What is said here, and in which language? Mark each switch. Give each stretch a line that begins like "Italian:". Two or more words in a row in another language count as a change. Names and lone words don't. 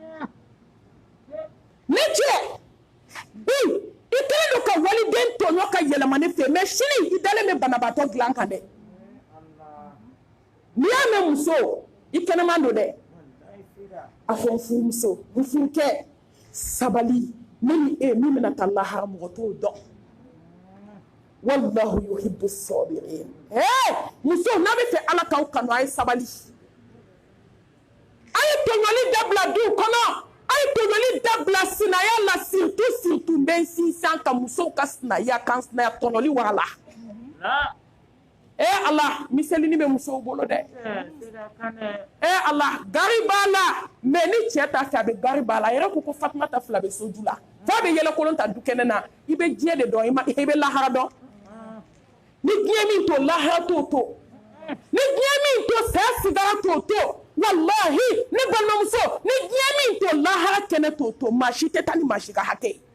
Bambara: ne cɛ bi i kɛlen don ka waliden tɔɲɔ ka yɛlɛma ne fɛ mɛ sini i dalen bɛ banabaatɔ dilan kan dɛ n'i y'a mɛn muso i kɛnɛman don dɛ a fɔ n furumuso n furukɛ sabali ne ni e min bɛna taa lahara mɔgɔ t'o dɔn
Arabic: wallahu yuhibbu sabirin
Bambara: muso n'a bɛ fɛ Ala k'aw kanu a ye sabali a ye tɔɲɔli dabila duw kɔnɔ a ye tɔɲɔli dabila sinaya la surtout n bɛ n sinsin ka musow ka sinaya kan sinaya tɔɲɔli wara la Allah miselini bɛ musow bolo dɛ Allah gari b'a la mais ni cɛ t'a fɛ a bɛ gari b'a la a yɛrɛ ko Fatumata fila bɛ soju la f'a bɛ yɛlɛkolon ta du kɛnɛ na i bɛ diɲɛ de dɔn i bɛ lahara dɔn ni diɲɛ min to lahara t'o to ni diɲɛ min to saya sigara t'o to wallahi ne balimamuso ni diɲɛ min to lahara kɛnɛ t'o to maa si tɛ taa ni maa si ka hakɛ